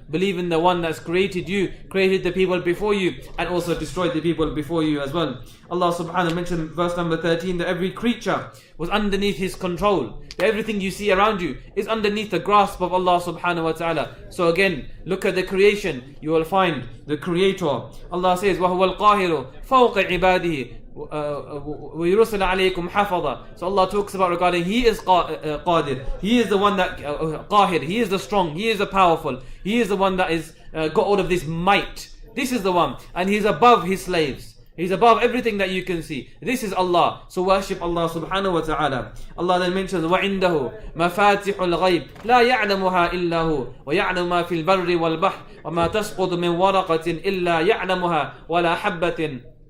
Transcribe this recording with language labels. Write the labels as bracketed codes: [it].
[en] Believe in the one that's created you, created the people before you, and also destroyed the people before you as well. Allah subhanahu wa ta'ala mentioned verse number 13 that every creature was underneath His control. That everything you see around you is underneath the grasp of Allah subhanahu wa ta'ala. So again, look at the creation, you will find the Creator. Allah says, [ar] وَهُوَ الْقَاهِرُ فَوْقَ عِبَادِهِ وَيُرْسِلَ عَلَيْكُمْ حَفَظًا. [en] So Allah talks about regarding He is Qadir. He is the one that Qahir. He is the strong. He is the powerful. He is the one that is got all of this might. This is the one, and He's above His slaves. He's above everything that you can see. This is Allah. So worship Allah subhanahu wa ta'ala. Allah then mentions [ar] وَعِنْدَهُ مَفَاتِحُ الْغَيْبِ لَا يَعْلَمُهَا إِلَّا هُ وَيَعْلَمُ مَا فِي الْبَرِّ وَالْبَحْرِ وَمَا تَسْقُطُ مِنْ وَرَقَةٍ إِلَّا يَعْلَمُهَا وَلَا حَبَّةٍ.